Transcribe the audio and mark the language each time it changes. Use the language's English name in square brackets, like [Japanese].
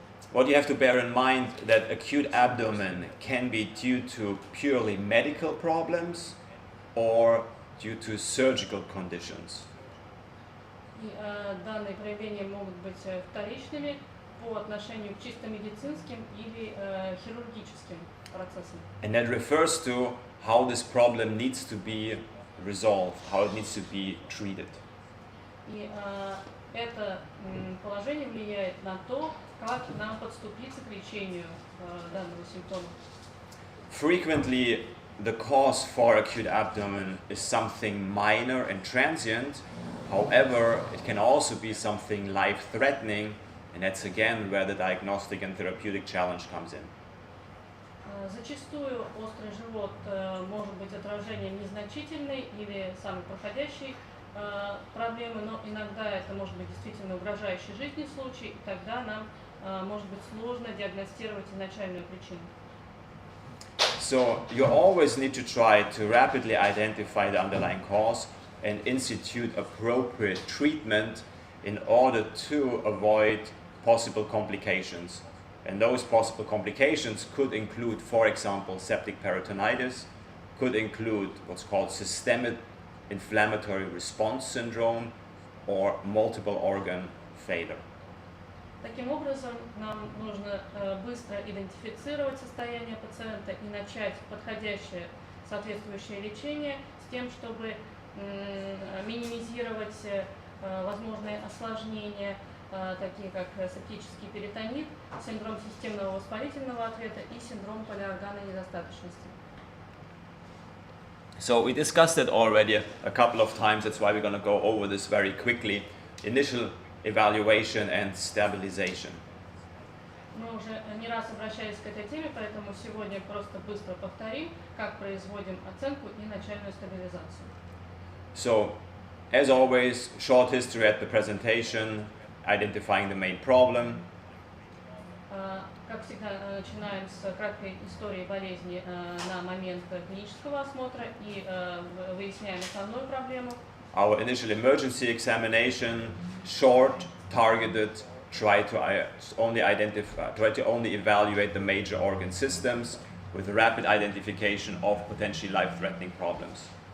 [English] What you have to bear in mind that acute abdomen can be due to purely medical problems or due to surgical conditions. [Russian] И данные проявления могут быть вторичными по отношению к чисто медицинским или хирургическим процессам. [English] And that refers to how this problem needs to be resolved, how it needs to be treated. [Russian] И это положение влияет на то, как нам подступиться к лечению данного симптома. [English] Frequently, the cause for acute abdomen is something minor and transient. However, it can also be something life-threatening, and that's again where the diagnostic and therapeutic challenge comes in. [Russian] Зачастую острый живот может быть отражением незначительной или самой проходящей проблемы, но иногда это может быть действительно угрожающий жизни случай, и тогда нам может быть сложно диагностировать изначальную причину. [English] So you always need to try to rapidly identify the underlying cause and institute appropriate treatment in order to avoid possible complications. And those possible complications could include, for example, septic peritonitis, could include what's called systemic inflammatory response syndrome, or multiple organ failure. [Russian] Таким образом, нам нужно быстро идентифицировать состояние пациента и начать подходящее соответствующее лечение с тем, чтобы минимизировать возможные осложнения, такие как септический перитонит, синдром системного воспалительного ответа и синдром полиорганной недостаточности. [English] So we discussed it already a couple of times, that's why we're going to go over this very quickly. Initial evaluation and stabilization. [Russian] Мы уже не раз обращались к этой теме, поэтому сегодня просто быстро повторим, как производим оценку и начальную стабилизацию. [English] So As always, short history at the presentation, identifying the main problem. [Russian] Как всегда, начинаем с краткой истории болезни на момент клинического осмотра и выясняем основную проблему. [English] Our initial emergency examination, short, targeted, try to only evaluate the major organ systems with rapid identification of potentially life-threatening problems.